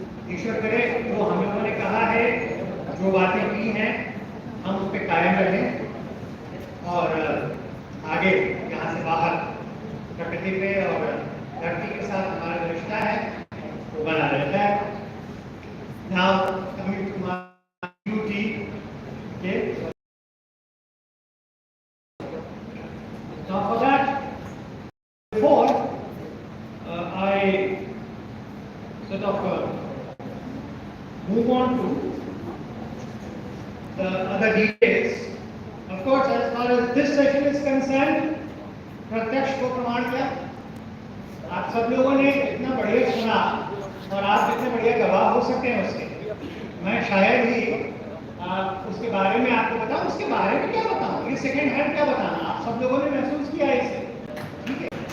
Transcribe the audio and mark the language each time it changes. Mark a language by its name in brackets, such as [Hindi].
[Hindi] ईश्वर करे जो हम लोगों ने कहा है, जो बातें की हैं, हम उस पर कायम रहें और आगे यहाँ से बाहर प्रकृति पे और धरती के साथ हमारा जो रिश्ता है वो बना रहता है। [English] Now coming to my duty, okay. Now for that, before I sort of move on to the other details, of course, as far as this session is concerned, [Hindi] प्रत्यक्ष को प्रमाण क्या, आप सब लोगों ने इतना बढ़िया सुना और आप इतने बढ़िया गवाह हो सकते हैं उसके। मैं शायद ही उसके बारे में आपको बताऊं, उसके बारे में क्या बताऊं, ये सेकंड हैंड क्या बताना, आप सब लोगों ने महसूस किया इसे, ठीक है।